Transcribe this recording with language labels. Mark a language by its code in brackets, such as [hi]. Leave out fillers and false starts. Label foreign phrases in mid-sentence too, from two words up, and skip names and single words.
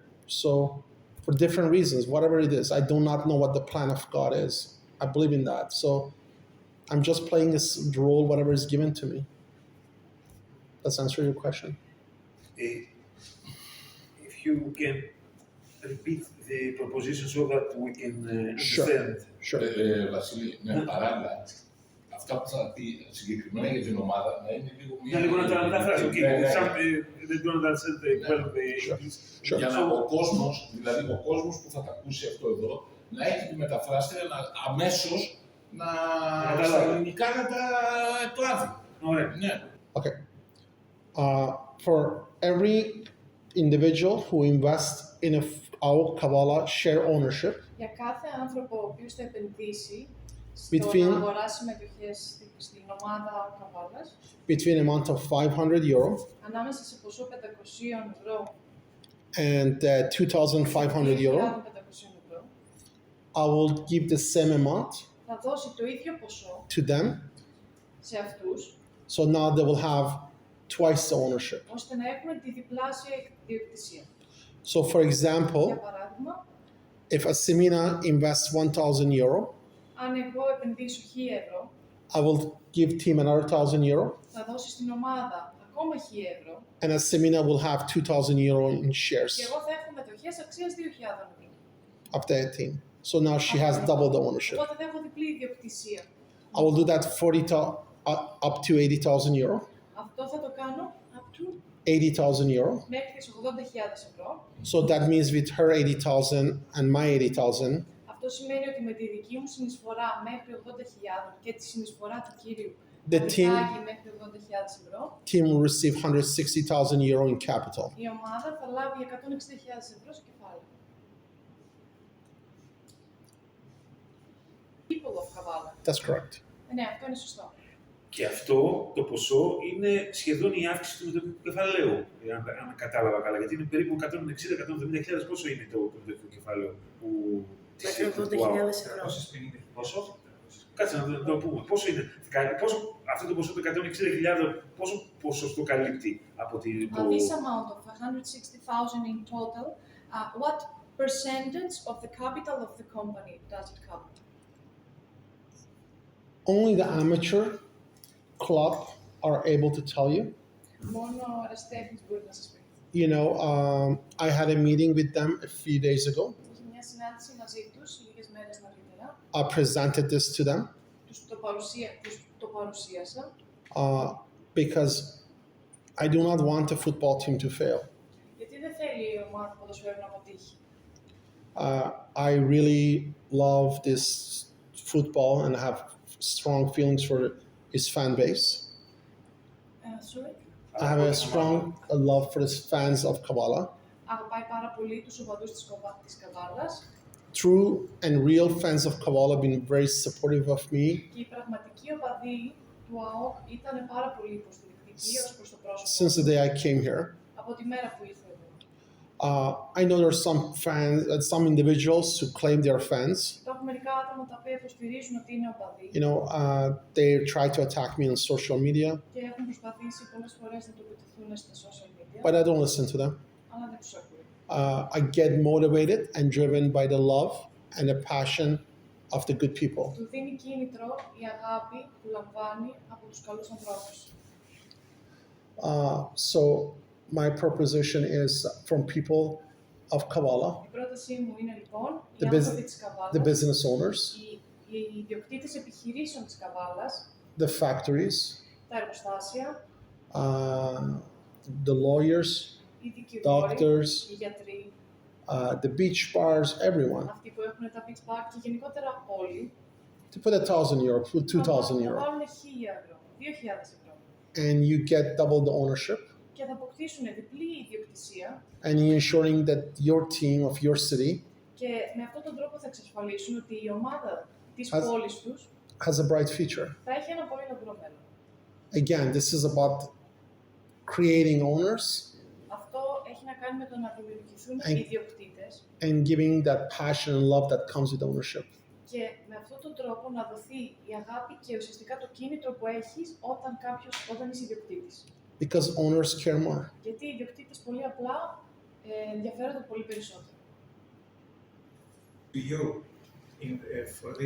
[en] So for different reasons, whatever it is, I do not know what the plan of God is. I believe in that. So I'm just playing this role, whatever is given to me. Does that answer your question? If you can repeat the proposition so that we can understand. Sure. [el] Βασίλη, παράλληλα, αυτά που θα πει συγκεκριμένα για την ομάδα να είναι λίγο μια... λίγο να τα μεταφράσω, okay. [en] They don't understand well the English. [el] Για να ο κόσμος, δηλαδή ο κόσμος που θα τα ακούσει αυτό εδώ, να έχει τη μεταφράστρια αμέσως στα ελληνικά να τα εκλάβει. Ωραία. Ναι. [en] Okay. For every individual who invests in our Kavala share ownership, [el] για κάθε άνθρωπο ο οποίος θα επενδύσει [en] between, [el] να αγοράσει μετοχές στην ομάδα Καβάλας, [en] between amount of 500 euro [el] ανάμεσα σε ποσό 500 ευρώ [en] and 2,500 euro, I will give the same amount [el] θα δώσει το ίδιο ποσό [en] to them, [el] σε αυτούς, [en] so now they will have twice the ownership. [el] ώστε να έχουν τη διπλάσια ιδιοκτησία. [en] So for example, [el] για παράδειγμα, [en] if a Semina invests 1,000 euro, [el] αν εγώ επενδύσω 1.000 ευρώ, [en] I will give team another 1,000 euro, [el] θα δώσει στην ομάδα ακόμα 1.000 ευρώ, [en] and a Semina will have 2,000 euro in shares. [el] και εγώ θα έχω μετοχές αξίας 2.000 ευρώ. [en] of that team. So now she has double the ownership. [el] Οπότε δεν έχω διπλή ιδιοκτησία. [en] I will do that up to 80,000 euro. [el] Αυτό θα το κάνω [en] up to 80,000 euro. [el] μέχρι τις 80.000 ευρώ. [en] So that means with her 80,000 and my 80,000, [el] Αυτό σημαίνει ότι με τη δική μου συνεισφορά μέχρι 80.000 και τη συνεισφορά του κύριου [en] The team- [el] μέχρι 80.000 ευρώ, [en] team will receive 160,000 euro in capital. [el] η ομάδα θα λάβει 160.000 ευρώ σε κεφάλαιο. [en] People of Kavala. That's correct. [el] Ναι, αυτό είναι σωστό. Και αυτό το ποσό είναι σχεδόν η αύξηση του μετοχικού κεφαλαίου, αν κατάλαβα καλά. Γιατί είναι περίπου 160-170.000. Πόσο είναι το μετοχικό κεφάλαιο που. Μέχρι 80.000 ευρώ. Πόσο? Κάτσε να το πούμε. Πόσο είναι. Αυτό το ποσό των 160.000, πόσο ποσοστό καλύπτει από το. [en] This amount of 160,000 in total, what percentage of the capital of the company does it cover? Only the amateur club are able to tell you. [el] Μόνο ο αεραστέχνης μπορεί να σας πει. [en] You know, I had a meeting with them a few days ago. [el] Είχε μια συνάντηση μαζί τους λίγες μέρες νωρίτερα. [en] I presented this to them [el] Τους το παρουσίασα [en] because I do not want the football team to fail. [el] γιατί δεν θέλει η ομάδα ποδοσφαίρου να αποτύχει. [en] I really love this football and have strong feelings for its fan base. Sorry. I have a strong love for the fans of Kavala. [el] Αγαπάει πάρα πολύ τους οπαδούς της Καβάλας [en] True and real fans of Kavala have been very supportive of me [el] και οι πραγματικοί οπαδοί του ΑΟΚ ήταν πάρα πολύ υποστηρικτικοί ως προς το πρόσωπο [en] since the day I came here. [el] από τη μέρα που ήρθε εδώ. [en] I know there are some fans, some individuals who claim they're fans. [el] Υπάρχουν μερικά άτομα τα οποία υποστηρίζουν ότι είναι οπαδοί [en] You know, they try to attack me on social media, [el] και έχουν προσπαθήσει πολλές φορές να το επιτεθούν στα [en] social media, but I don't listen to them. [el] αλλά δεν τους ακούω. [en] I get motivated and driven by the love and the passion of the good people. [el] Του δίνει κίνητρο η αγάπη που λαμβάνει από τους καλούς ανθρώπους. [en] So my proposition is from people of Kavala, [el] Η πρότασή μου είναι λοιπόν οι [en] the, [el] άνθρωποι της [en] the [el] Καβάλας, [en] business owners, [el] οι ιδιοκτήτες επιχειρήσεων της Καβάλας, [en] the factories, [el] τα εργοστάσια, [en] the lawyers, [el] οι δικηγόροι, [en] doctors, [el] οι γιατροί, [en] the beach bars, everyone, [el] αυτοί που έχουν τα [en] beach bar [el] και γενικότερα όλοι, [en] to put 1,000 euro, put 2,000 [el] θα [en] euro, [el] βάλουν 1.000 ευρώ, 2.000 ευρώ [en] and you get double the ownership, [el] και θα αποκτήσουν διπλή ιδιοκτησία [en] and you're ensuring that your team of your city [el] και με αυτόν τον τρόπο θα εξασφαλίσουν ότι η ομάδα της [en] Has- [el] πόλης τους [en] has a bright future. [el] θα έχει ένα πολύ λαμπρό μέλλον. [en] Again, this is about creating owners [el] Αυτό έχει να κάνει με το να δημιουργηθούν [en] And- [el] ιδιοκτήτες [en] and giving that passion and love that comes with ownership. [el] και με αυτόν τον τρόπο να δοθεί η αγάπη και ουσιαστικά το κίνητρο που έχεις όταν είσαι ιδιοκτήτης. [en] Because owners care more. [el] Γιατί οι ιδιοκτήτες πολύ απλά ενδιαφέρονται πολύ περισσότερο. [en] To you for this